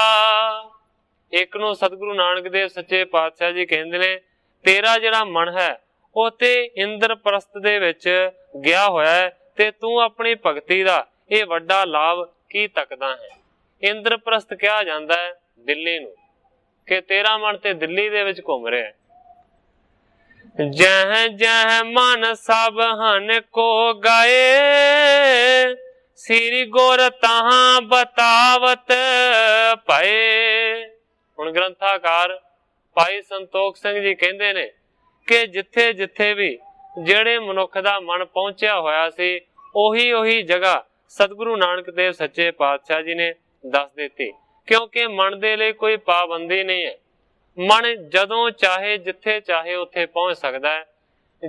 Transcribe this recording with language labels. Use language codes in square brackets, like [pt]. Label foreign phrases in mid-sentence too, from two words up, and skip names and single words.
[pa] ਇਕ ਨੂੰ ਸਤਿਗੁਰੂ ਨਾਨਕ ਦੇਵ ਸੱਚੇ ਪਾਤਸ਼ਾਹ ਜੀ ਕਹਿੰਦੇ ਨੇ, ਤੇਰਾ ਜਿਹੜਾ ਮਨ ਹੈ ਉਹ ਤੇ ਇੰਦਰ ਪ੍ਰਸਥ ਦੇ ਵਿਚ ਗਿਆ ਹੋਇਆ ਹੈ ਤੇ ਤੂ ਅਪਣੀ ਭਗਤੀ ਦਾ ਇਹ ਵੱਡਾ ਲਾਭ ਕੀ ਤਕਦਾ ਹੈ। ਇੰਦਰ ਪ੍ਰਸਥ ਕਿਹਾ ਜਾਂਦਾ ਹੈ ਦਿੱਲੀ ਨੂੰ, ਕਿ ਤੇਰਾ ਮਨ ਤੇ ਦਿੱਲੀ ਦੇ ਵਿਚ ਘੁੰਮ ਰਿਹਾ ਹੈ। [bra] जह जह मन सब हन को गाए, श्री गुर तहां बतावत पाए। [pa] ਹੁਣ ਗ੍ਰੰਥਕਾਰ ਭਾਈ ਸੰਤੋਖ ਸਿੰਘ ਜੀ ਕਹਿੰਦੇ ਨੇ ਕਿ ਜਿੱਥੇ ਜਿੱਥੇ ਭੀ ਜਿਹੜੇ ਮਨੁੱਖ ਦਾ ਮਨ ਪਹੁੰਚਾ ਹੋਇਆ ਸੀ, ਓਹੀ ਓਹੀ ਜਗ੍ਹਾ ਸਤਿਗੁਰੂ ਨਾਨਕ ਦੇਵ ਸੱਚੇ ਪਾਤਸ਼ਾਹ ਜੀ ਨੇ ਦੱਸ ਦਿੱਤੀ, ਕਿਉਂਕਿ ਮਨ ਦੇ ਲਈ ਕੋਈ ਪਾਬੰਦੀ ਨਹੀਂ ਹੈ। ਮਨ ਜਦੋਂ ਚਾਹੇ ਜਿੱਥੇ ਚਾਹੇ ਉੱਥੇ ਪਹੁੰਚ ਸਕਤਾ ਹੈ।